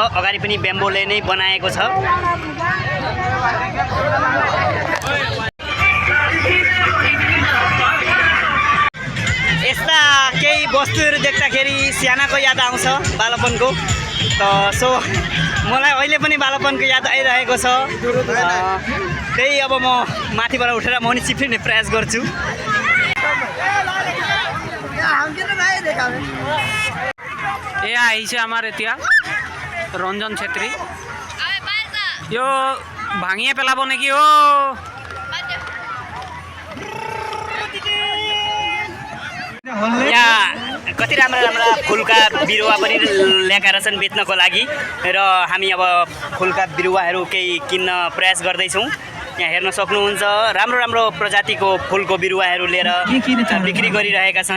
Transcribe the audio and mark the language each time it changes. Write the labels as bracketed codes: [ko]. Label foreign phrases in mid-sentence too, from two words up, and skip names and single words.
[ne] अगाडि पनि बेम्बोले नै बनाएको छ। यस्ता केही वस्तुहरू देख्दाखेरि सानाको याद आउँछ, बालपनको। त सो मलाई अहिले पनि बालपनको याद आइरहेको छ। त्यही अब म माथिबाट उठेर म पनि चिप्लिने प्रयास गर्छु। [as] ए आइছে আমাৰ এতিয়া ৰঞ্জন ছেত্ৰী। यो ভাঙিয়ে পেলাব নেকি? ओ [ne] यहाँ कति राम्रा राम्रा फुलका बिरुवा पनि ल्याएका रहेछन् बेच्नको लागि र हामी अब फुलका बिरुवाहरू केही किन्न प्रयास गर्दैछौँ। यहाँ हेर्न सक्नुहुन्छ राम्रो राम्रो प्रजातिको फुलको बिरुवाहरू लिएर बिक्री गरिरहेका छन्।